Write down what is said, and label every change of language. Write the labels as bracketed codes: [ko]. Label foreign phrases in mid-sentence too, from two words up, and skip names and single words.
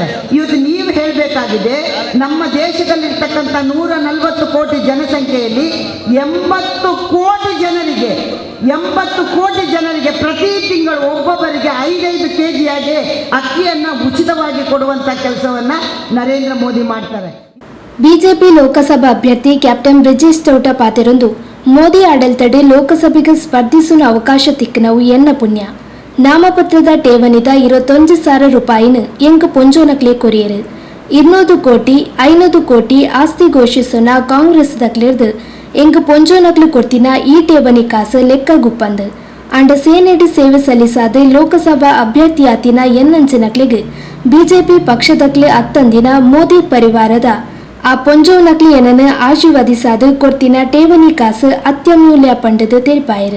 [kn] ಇವತ್ತು ನೀವು ಹೇಳಬೇಕಾಗಿದೆ, ನಮ್ಮ ದೇಶದಲ್ಲಿರ್ತಕ್ಕಂಥ 140 ಕೋಟಿ ಜನಸಂಖ್ಯೆಯಲ್ಲಿ 80 ಕೋಟಿ ಜನರಿಗೆ ಪ್ರತಿ ತಿಂಗಳು ಒಬ್ಬೊಬ್ಬರಿಗೆ 5 ಕೆಜಿಯಾಗಿ ಅಕ್ಕಿಯನ್ನು ಉಚಿತವಾಗಿ ಕೊಡುವಂಥ ಕೆಲಸವನ್ನು ನರೇಂದ್ರ ಮೋದಿ ಮಾಡ್ತಾರೆ. [tcy] ಬಿಜೆಪಿ ಲೋಕಸಭಾ ಅಭ್ಯರ್ಥಿ ಕ್ಯಾಪ್ಟನ್ ಬ್ರಿಜೇಶ್ ತೋಟ ಪಾತೆರೊಂದು ಮೋದಿ ಆಡಳಿತಡೆ ಲೋಕಸಭೆಗೆ ಸ್ಪರ್ಧಿಸುವ ಅವಕಾಶ ತಿಕ್ಕನವು ಎನ್ನ ಪುಣ್ಯ ನಾಮಪತ್ರದ ಠೇವಣಿದ 21,000 ರೂಪಾಯಿನ ಎಂಕ ಪೊಂಜೋನಕ್ಲೆ ಕೊರಿಯರು 200 ಕೋಟಿ 500 ಕೋಟಿ ಆಸ್ತಿ ಘೋಷಿಸೋನ ಕಾಂಗ್ರೆಸ್ ದಕ್ಲಿರ್ದು ಎಂಕ ಪೊಂಜೋನಕ್ಲು ಕೊಡ್ತಿನ ಈ ಠೇವಣಿ ಕಾಸು ಲೆಕ್ಕ ಗುಪ್ಪಂದು ಅಂಡ ಸೇನೆಡಿ ಸೇವೆ ಸಲ್ಲಿಸಾದ ಲೋಕಸಭಾ ಅಭ್ಯರ್ಥಿಯಾತಿನ ಎನ್ನಂಚಿನಕ್ಲೆಗೆ ಬಿಜೆಪಿ ಪಕ್ಷದಕ್ಲೆ ಅತ್ತಂದಿನ ಮೋದಿ ಪರಿವಾರದ ಆ ಪೊಂಜೋನಕ್ಲಿ ಏನನ್ನು ಆಶೀರ್ವದಿಸಾದ ಕೊಡ್ತಿನ ಠೇವಣಿ ಕಾಸು ಅತ್ಯಮೂಲ್ಯ ಪಂಡದು ತೆರಿಪಾಯರು.